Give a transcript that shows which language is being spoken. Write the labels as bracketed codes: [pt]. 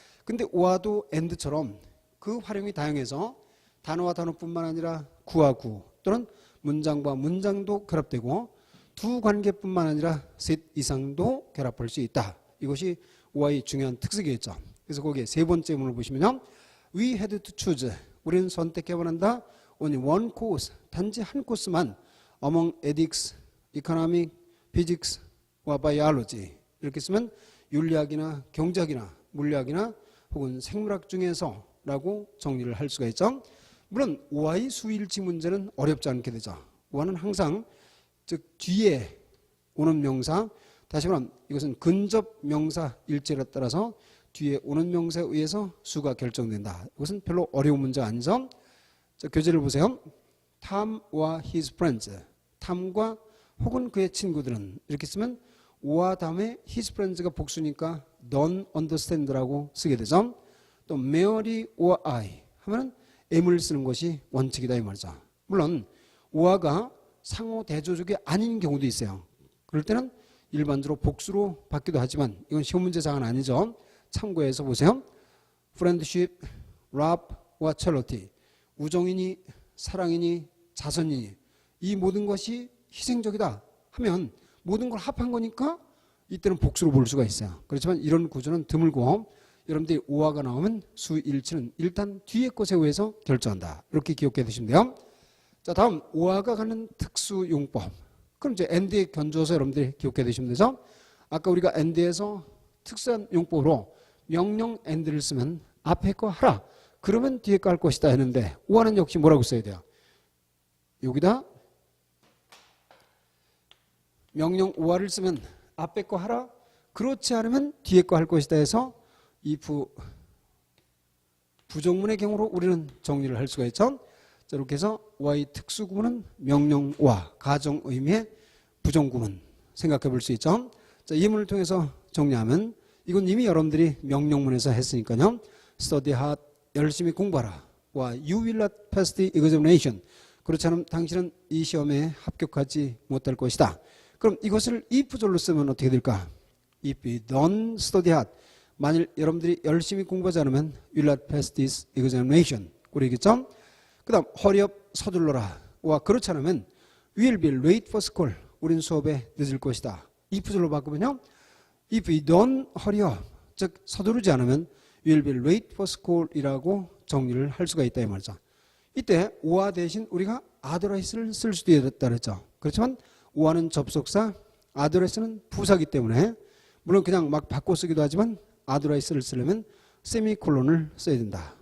[ko] 근데 오와도 and처럼 그 활용이 다양해서 단어와 단어뿐만 아니라 구와 구 또는 문장과 문장도 결합되고 두 관계뿐만 아니라 셋 이상도 결합할 수 있다. 이것이 오와의 중요한 특색이겠죠. 그래서 거기에 세 번째 문을 보시면요. [en] We had to choose. [ko] 우리는 선택해야 한다. [en] only one course. [ko] 단지 한 코스만 [en] among ethics, economic, physics와 biology. [ko] 이렇게 쓰면 윤리학이나 경제학이나 물리학이나 혹은 생물학 중에서 라고 정리를 할 수가 있죠. 물론 오와의 수일치 문제는 어렵지 않게 되죠. 오와는 항상 즉 뒤에 오는 명사, 다시 말하면 이것은 근접 명사 일제에 따라서 뒤에 오는 명사에 의해서 수가 결정된다. 이것은 별로 어려운 문제가 아니죠. 자, 교재를 보세요. Tom와 [en] his friends. [ko] 탐과 혹은 그의 친구들은 이렇게 쓰면 오와 다음에 his friends가 복수니까 [en] don't understand [ko] 라고 쓰게 되죠. 또 [en] Mary or I [ko] 하면 M을 쓰는 것이 원칙이다 이 말이죠. 물론 오와가 상호 대조적이 아닌 경우도 있어요. 그럴 때는 일반적으로 복수로 받기도 하지만 이건 시험 문제상은 아니죠. 참고해서 보세요. [en] Friendship, love와 charity. [ko] 우정이니 사랑이니 자선이니 이 모든 것이 희생적이다 하면 모든 걸 합한 거니까 이때는 복수로 볼 수가 있어요. 그렇지만 이런 구조는 드물고 여러분들이 오와가 나오면 수일치는 일단 뒤에 것에 의해서 결정한다. 이렇게 기억해 두시면 돼요. 자, 다음 오와가 갖는 특수용법. 그럼 이제 and에 견주어서 여러분들이 기억해 두시면 되죠. 아까 우리가 and에서 특수한 용법으로 명령 and를 쓰면 앞에 거 하라. 그러면 뒤에 거 할 것이다 했는데 오와는 역시 뭐라고 써야 돼요? 여기다 명령 오와를 쓰면 앞에 거 하라. 그렇지 않으면 뒤에 거 할 것이다 해서 이 부정문의 경우로 우리는 정리를 할 수가 있죠. 자, 이렇게 해서 오와의 특수구문은 명령 오와, 가정 의미의 부정구문 생각해 볼 수 있죠. 자, 이 문을 통해서 정리하면 이건 이미 여러분들이 명령문에서 했으니까요. [en] Study hard, [ko] 열심히 공부하라. [en] 와, you will not pass the examination. [ko] 그렇지 않으면 당신은 이 시험에 합격하지 못할 것이다. 그럼 이것을 if절로 쓰면 어떻게 될까? [en] If you don't study hard. [ko] 만일 여러분들이 열심히 공부하지 않으면 [en] will not pass this examination. [ko] 그러겠죠? 그 다음 [en] hurry up, [ko] 서둘러라. [en] 와, [ko] 그렇지 않으면 [en] will be late for school. [ko] 우린 수업에 늦을 것이다. if절로 바꾸면요. [en] If you don't hurry up, [ko] 즉 서두르지 않으면 [en] will be late for school [ko] 이라고 정리를 할 수가 있다 이 말이죠. 이때 오와 대신 우리가 otherwise를 쓸 수도 있다 그랬죠. 그렇지만 오와는 접속사, otherwise는 부사기 때문에 물론 그냥 막 바꿔 쓰기도 하지만 otherwise를 쓰려면 세미콜론을 써야 된다.